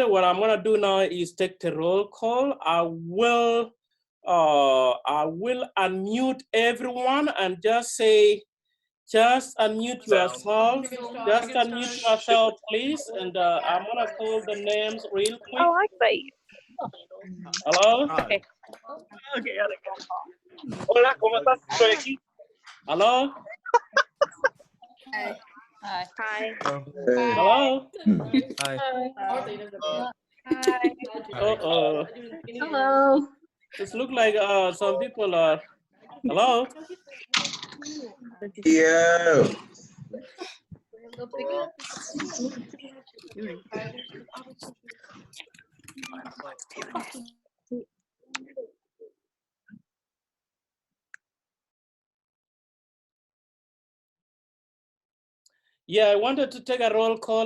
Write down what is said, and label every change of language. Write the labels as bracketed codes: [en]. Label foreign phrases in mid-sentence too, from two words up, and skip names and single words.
[en] What I'm gonna do now is take the roll call. I will unmute everyone and just say, just unmute yourself. Just unmute yourself, please. And I'm gonna call the names real quick. Oh, I see. Hello. Okay. Okay. [es] Hola, ¿cómo estás? Estoy aquí. [en] Hello. Hi. Hi. Hello. Hi. Hi. Uh-oh. Hello. This look like some people are. Hello. Yeah. Yeah, I wanted to take a roll call.